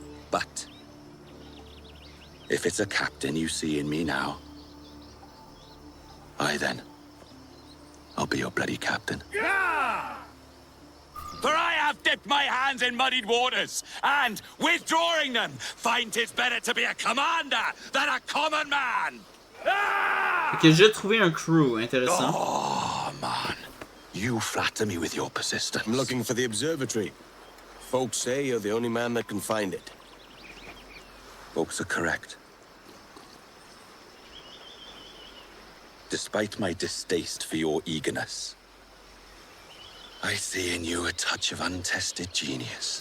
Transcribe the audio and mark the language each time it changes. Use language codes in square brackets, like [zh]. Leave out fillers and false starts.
[en] But if it's a captain you see in me now, I'll be your bloody captain. Yeah! For I have dipped my hands in muddied waters, and, withdrawing them, find 'tis better to be a commander than a common man! [fr] Ok, j'ai trouvé un crew intéressant. [en] Oh, man. You flatter me with your persistence. I'm looking for the observatory. Folks say you're the only man that can find it. Folks are correct. Despite my distaste for your eagerness, I see in you a touch of untested genius.